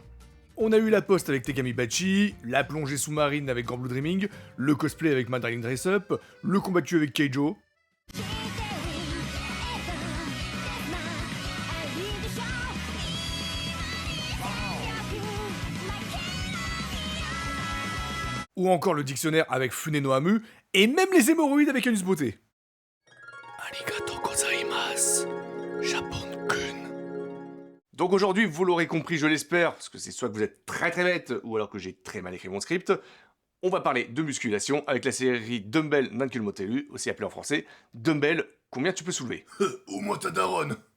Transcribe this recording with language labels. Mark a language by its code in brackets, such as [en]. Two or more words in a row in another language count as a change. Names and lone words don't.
[fr] On a eu la poste avec Tegami Bachi, la plongée sous-marine avec Grand Blue Dreaming, le cosplay avec Mandarin Dress Up, le combat de avec Keijo. Ou encore le dictionnaire avec Fune no Amu, et même les hémorroïdes avec Anus Beauté. [ja] ありがとうございます, [fr] Japon-kun. Donc aujourd'hui, vous l'aurez compris, je l'espère, parce que c'est soit que vous êtes très très bête, ou alors que j'ai très mal écrit mon script, on va parler de musculation avec la série Dumbbell Nankul Motelu, aussi appelée en français Dumbbell, combien tu peux soulever? Au moins ta daronne.